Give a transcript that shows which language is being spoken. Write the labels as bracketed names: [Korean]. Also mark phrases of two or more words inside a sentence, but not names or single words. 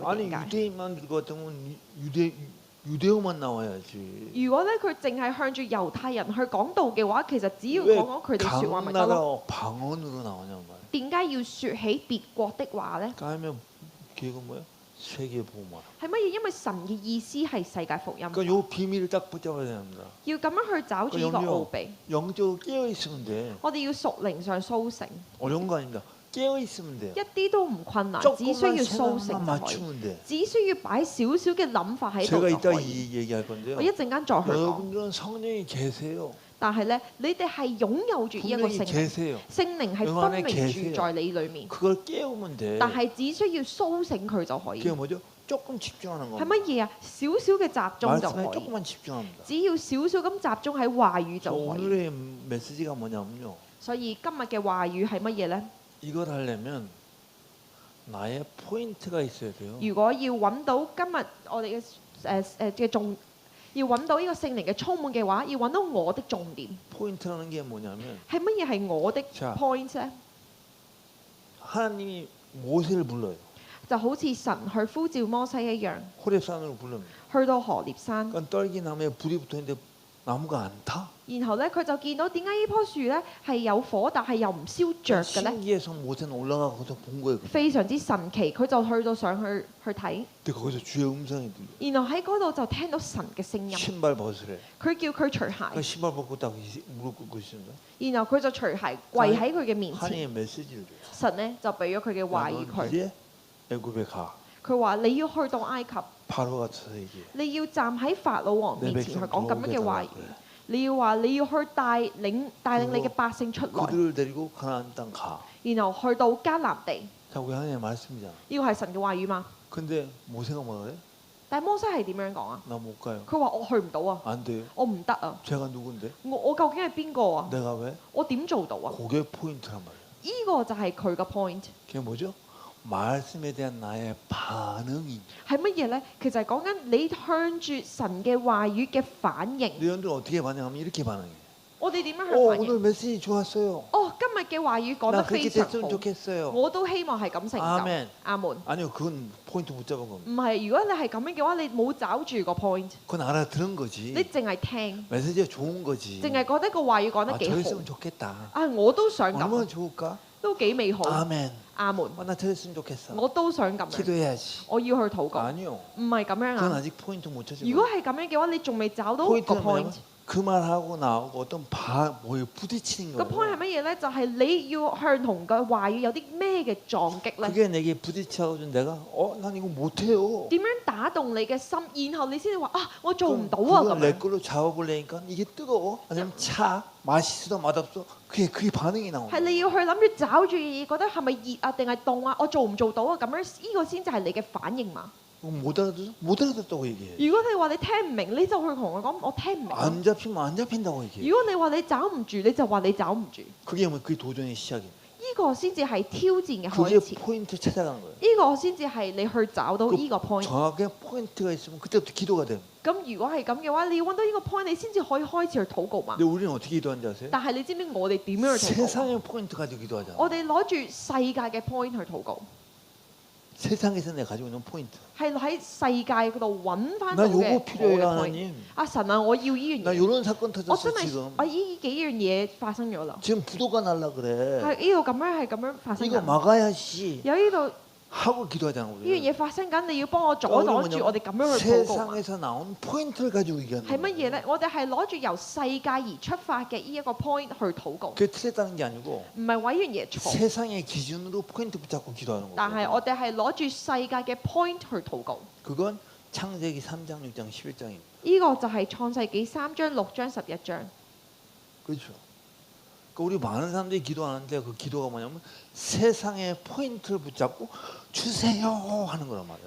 [Korean] 아니 [Cantonese] 點解？ [Korean] 유대인만 들고 같으면 유대어만 나와야지. [Cantonese] 如果咧佢淨係向住猶太人去講道嘅話，其實只要講講佢哋説話咪得咯。 [Korean] 나라 방언으로 나오냐 말이야. [Cantonese] 點解要説起別國的話呢？ [Korean] 그러면 그게 뭐야? 세계 복음화. [Cantonese] 係乜嘢？因為神嘅意思係世界福音， [Korean] 그러니까 요 비밀을 딱 붙잡아야 됩니다. [Cantonese] 要咁樣去找住呢個奧秘。 [Korean] 영적으로 깨어 있으면 돼. [Cantonese] 我哋要屬靈上甦醒， [Korean] 어려운 거 아닙니다. 깨어 있으면 돼요. [Cantonese] 一啲都唔困難，只需 [Korean] 조금만 [Cantonese] 要甦醒 [Korean] 생각만 [Cantonese] 就可以， [Korean] 맞추면 돼. [Cantonese] 只需要擺少少嘅諗法喺度 [Korean] 제가 [Cantonese] 就 [Korean] 이따 [Cantonese] 可以。 [Korean] 얘기할 건데요. [Cantonese] 我一陣間再去講， [Korean] 여러분들은 성령이 계세요. [Cantonese] 但係咧，你哋係擁有住呢一個 [Korean] 분명히 [Cantonese] 聖靈， [Korean] 계세요. [Cantonese] 聖靈係分明住在你裡面， [Korean] 그걸 깨우면 돼. [Cantonese] 但係只需要甦醒佢就可以。 [Korean] 그게 뭐죠? 조금 집중하는 [Cantonese] 係 [Korean] 겁니다. [Cantonese] 乜嘢啊？少少嘅集中就 [Korean] 말씀에 [Cantonese] 可以， [Korean] 조금만 집중합니다. [Cantonese] 只要少少咁集中喺話語 [Korean] 저 [Cantonese] 就可以。 [Korean] 오늘의 메시지가 뭐냐면요. [Cantonese] 所以今日嘅話語係乜嘢呢？ [Korean] 이걸 하려면 나의 포인트가 있어야 돼요. [Cantonese] 如果要揾到今日我哋嘅重，要揾到呢個聖靈嘅充滿嘅話，要揾到我的重點 [Korean] 포인트라는 게 뭐냐면 [Cantonese] 係乜嘢？係我的 [Korean] 자 [Cantonese] point 呢？ [Korean] 하나님이 모세를 불러요. [Cantonese] 就好似神去呼召摩西一樣， [Korean] 호렙산으로 부릅니다. [Cantonese] 去到河烈山， [Korean] 그러니까 떨기나무에 불이 붙어있는데 나무가 안 타. [Cantonese] 然後咧佢就見到點解呢棵樹咧係有火，但係又唔燒着嘅咧？ [Korean] 신기해서 모세는 올라가고서 본 거예요. [Cantonese] 非常之神奇，佢就去到上去睇， [Korean] 근데 거기서 주의 음성이 들려. [Cantonese] 然後喺嗰度就聽到神嘅聲音， [Korean] 신발 벗으래. [Cantonese] 佢叫佢除 [Korean] 그 [Cantonese] 鞋， [Korean] 신발 벗고 딱 무릎 꿇고 있습니다. [Cantonese] 然後佢就除鞋跪喺佢嘅面前， [Korean] 하나님의 메시지를 줘요. [Cantonese] 神咧就俾咗佢嘅話語 [Korean] 너는 [Cantonese] 佢， [Korean] 이제 애굽에 가. [Cantonese] 佢話你要去到埃及， [Korean] 바로가 쳐서 얘기해. [Cantonese] 你要站喺法老王 [Korean] 내 [Cantonese] 面前去 [Korean] 백성 [Cantonese] 講咁樣 [Korean] 돌아오게 [Cantonese] 嘅話 [Korean] 달라 [Cantonese] 語， [Korean] 그래. [Cantonese] 你要話你要去帶領你嘅百姓出來， [Korean] 그들을 데리고 가나안 땅 가. [Cantonese] 然後去到迦南地， [Korean] 자, 우리 하나님의 말씀이잖아. [Cantonese] 呢個係神嘅話語嘛？ [Korean] 근데 모세가 뭐라 그래? [Cantonese] 但係摩西係點樣講啊？ [Korean] 나 못 가요. [Cantonese] 佢話我去唔到啊， [Korean] 안 돼요. [Cantonese] 我唔得啊， [Korean] 제가 누군데? [Cantonese] 我究竟係邊個啊？ [Korean] 내가 왜? [Cantonese] 我點做到啊？ [Korean] 그게 포인트란 말이야. [Cantonese] 呢個就係佢嘅 point。 [Korean] 그게 뭐죠? 말씀에 대한 나의 반응이. [Cantonese] 係乜嘢呢？其實係講緊你向住神嘅話語嘅反應。 [Korean] 너희들 어떻게 반응하면 이렇게 반응해. [Cantonese] 我哋點樣去 [Korean] 오늘 [Cantonese] 反應？ [Korean] 메시지 좋았어요. [Cantonese] 哦，今日嘅話語講 [Korean] 나 [Cantonese] 得 [Korean] 그렇게 [Cantonese] 非常 [Korean] 됐으면 [Cantonese] 好， [Korean] 좋겠어요. [Cantonese] 我都希望係咁成就。 [Korean] 아멘. [Cantonese] 阿門。 [Korean] 아니요, 그건 포인트 못 잡은 겁니다. [Cantonese] 唔係，如果你係咁樣嘅話，你冇找住個 point， [Korean] 그건 알아들은 [Cantonese] 你 [Korean] 거지. [Cantonese] 淨係聽， [Korean] 메시지가 좋은 거지. [Cantonese] 淨係覺得個話語講 [Korean] 아, [Cantonese] 得幾 [Korean] 저랬으면 [Cantonese] 好。 [Korean] 좋겠다. [Cantonese] 啊，我都想 [Korean] 얼마나 [Cantonese] 咁， [Korean] 좋을까? [Cantonese] 都幾美好。 [Korean] 아멘. [Cantonese] 阿門， [Korean] 나 저랬으면 좋겠어. [Cantonese] 我都想咁樣， [Korean] 기도해야지. [Cantonese] 我要去禱告。 [Korean] 아니요. [Cantonese] 唔係咁樣 [Korean] 그건 [Cantonese] 啊！ [Korean] 아직 포인트 못 찾은 [Cantonese] 如果 [Korean] 거야. [Cantonese] 係咁樣嘅話，你仲未找到個 [Korean] 포인트는 뭐냐면 [Cantonese] point。 [Korean] 그 말하고 나하고 어떤 뭐에 부딪히는 [Cantonese] 個 point 係 [Korean] 거예요. [Cantonese] 乜嘢呢？就係你要向同個話語有啲咩嘅撞擊呢？ [Korean] 그게 내게 부딪혀가지고 내가 난 이거 못해요. [Cantonese] 點樣打動你嘅心，然後你先至話啊，我做唔 [Korean] 그럼 [Cantonese] 到啊 [Korean] 그걸 [Cantonese] 咁 [Korean] 내 [Cantonese] 樣。 [Korean] 걸로 잡아보려니까 이게 뜨거워? 아니면 차? 맛있어? 맛없어? 그게 반응이 나오는 [Cantonese] 係 [Korean] 거야. [Cantonese] 你要去諗住找住嘢，覺得係咪熱啊，定係凍啊？我做唔做到啊？咁樣呢個先至係你嘅反應嘛。 [Korean] 못 알아들어? 못 알아듣다고 얘기해. [Cantonese] 如果你話你聽唔明，你就去同我講我聽唔明啊。 [Korean] 안 잡히면 안 잡힌다고 얘기해. [Cantonese] 如果你話你找唔住，你就話你找唔住。 [Korean] 그게 뭐 그게 도전의 시작이야. [Cantonese] 呢個先至係挑戰嘅 [Korean] 그게 [Cantonese] 開始。 [Korean] 포인트 찾아가는 거야. [Cantonese] 呢個先至係你去找到呢個 point。 [Korean] 정확하게 포인트가 있으면 그때부터 기도가 돼. [Cantonese] 咁如果係咁嘅話，你要揾到呢個 point，你先至可以開始去禱告嘛。 [Korean] 근데 우리는 어떻게 기도하는지 아세요? [Cantonese] 但係你知唔知我哋點樣去禱告？ [Korean] 세상의 포인트 가지고 기도하잖아. [Cantonese] 我哋攞住世界嘅 point 去禱告， [Korean] 세상에서 내가 가지고 있는 포인트. [Cantonese] 係喺世界嗰度揾翻到 [Korean] 나 [Cantonese] 嘅 [Korean] 요거 [Cantonese] 我嘅 [Korean] 필요해요 [Cantonese] point。 [Korean] 하나님. [Cantonese] 阿神啊，我要呢樣 [Korean] 나 [Cantonese] 嘢， [Korean] 요런 사건 [Cantonese] 我 [Korean] 터졌어 [Cantonese] 真係 [Korean] 지금. [Cantonese] 我呢幾樣嘢發生咗啦， [Korean] 지금 부도가 날라 그래. [Cantonese] 係呢度咁樣係咁樣發生 [Korean] 이거 [Cantonese] 緊， [Korean] 막아야지. [Cantonese] 有呢度 [Korean] 하고 기도하잖아 [Cantonese] 呢樣 [Korean] 우리. [Cantonese] 嘢發生緊，你要幫我阻擋住我哋咁樣去禱告嘛。 [Korean] 세상에서 나온 포인트를 가지고 얘기하는 [Cantonese] 係乜 [Korean] 거야. [Cantonese] 嘢呢？我哋係攞住由世界而出發嘅呢一個 point 去禱告， [Korean] 그게 틀렸다는 게 아니고 [Cantonese] 唔係為呢樣嘢錯， [Korean] 세상의 기준으로 포인트 붙잡고 기도하는 [Cantonese] 但係 [Korean] 거야. [Cantonese] 我哋係攞住世界嘅 point 去禱告。 [Korean] 그건 창세기 3장, 6장, 11장입니다. [Cantonese] 呢個就係創世紀3章、6章、11章。 [Korean] 그렇죠. 그러니까 우리 많은 사람들이 기도하는데 그 기도가 뭐냐면 세상의 포인트를 붙잡고 주세요 하는 거란 말이에요.